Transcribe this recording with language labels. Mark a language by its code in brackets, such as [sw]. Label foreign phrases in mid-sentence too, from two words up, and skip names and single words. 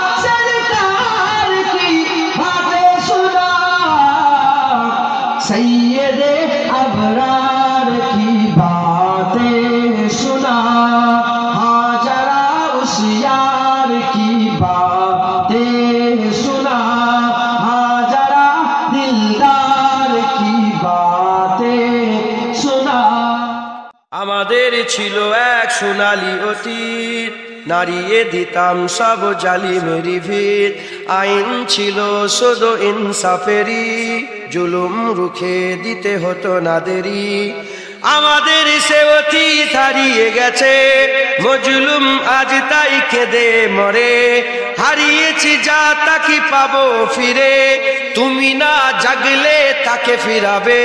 [ur] سرکار کی باتیں سنا، سید ابرار کی باتیں سنا، ہاجرہ اس یار کی باتیں سنا، ہاجرہ دلدار کی باتیں سنا۔ [bn] আমাদের ছিল এক সোনালী অতীত, নারিয়ে দিতাম সব জালিমেরই ভিড়, আইন ছিল শুধু ইনসাফেরই, জুলুম রুখে দিতে হতো না দেরি। আমাদের সে অতীত হারিয়ে গেছে, মজলুম আজ তাই কেঁদে মরে, হারিয়েছি যা তাকে পাবো ফিরে, তুমি না জাগলে তাকে ফিরাবে।